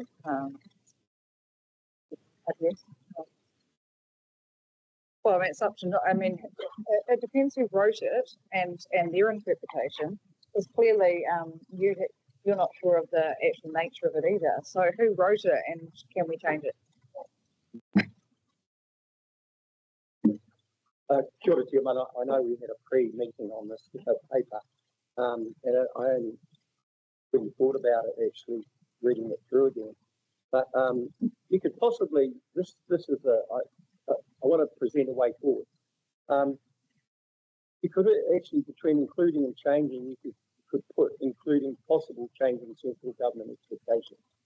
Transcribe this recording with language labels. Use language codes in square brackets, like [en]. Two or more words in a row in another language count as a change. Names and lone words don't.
[en] I guess. Well, I mean, it's up to. I mean, it depends who wrote it and their interpretation. Because clearly, you're not sure of the actual nature of it either. So, who wrote it, and can we change it? [mi] Kia ora, Tia Mana. [en] I know we had a pre-meeting on this paper, and I only really thought about it actually reading it through again. But you could possibly this is I want to present a way forward. You could actually, between including and changing, you could put including possible changing central government expectations.